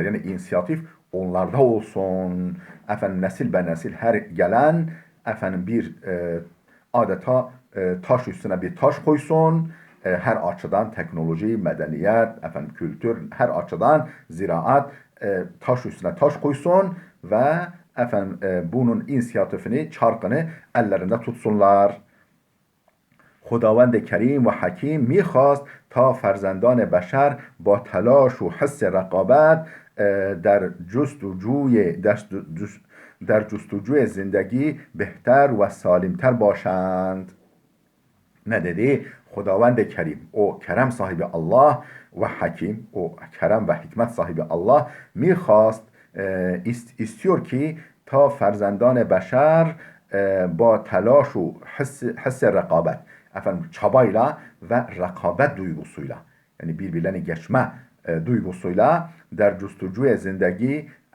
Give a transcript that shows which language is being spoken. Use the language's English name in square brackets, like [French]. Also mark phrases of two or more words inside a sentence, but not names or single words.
[Turkish] Yani inisiyatif onlarda olsun. Nesil be nesil her gelen bir adeta taş üstüne bir taş koysun. Her açıdan teknoloji, medeniyet, kültür, her açıdan ziraat taş üstüne taş koysun ve bunun inisiyatifini, çarkını ellerinde tutsunlar. [Persian] خداوند کریم و حکیم میخواست تا فرزندان بشر با تلاش و حس رقابت در جستجوی زندگی بهتر و سالمتر باشند. [Turkish] Ne dedi? [Persian] خداوند کریم, [Turkish] o kerem sahibi Allah ve hakim, o kerem ve hikmet sahibi Allah mikhast, istiyor ki [Persian] تا فرزندان بشر با تلاش و حس رقابت [Turkish] çabayla ve rekabet duygusuyla yani birbirlerini geçme duygusuyla [Persian] در جستجوی زندگی